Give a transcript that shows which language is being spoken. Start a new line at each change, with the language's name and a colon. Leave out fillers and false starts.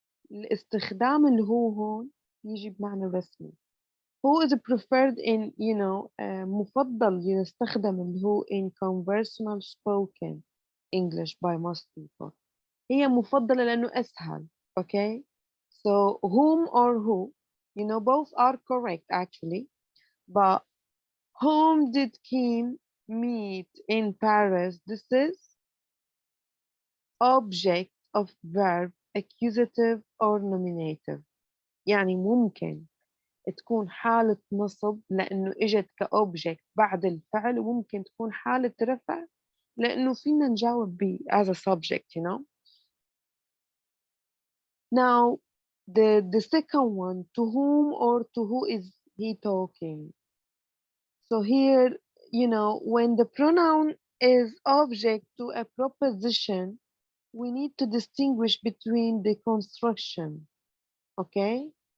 Arabic: الاستخدام اللي هو هون يجي بمعنى رسمي.
English: Who is preferred in,
Arabic: مفضل يستخدم اللي هو
English: in conversational spoken English by most people.
Arabic: هي مفضلة لأنه أسهل. Okay?
English: So whom or who, both are correct actually. But whom did Kim meet in Paris? This is object of verb, accusative or nominative.
Arabic: يعني ممكن تكون حالة نصب لأنه إجت كأوبجكت بعد الفعل، وممكن تكون حالة رفع لأنه فينا نجاوب ب
English: as a subject. Now, the second one, to whom or to who is he talking? So here, when the pronoun is object to a proposition, we need to distinguish between the construction, okay?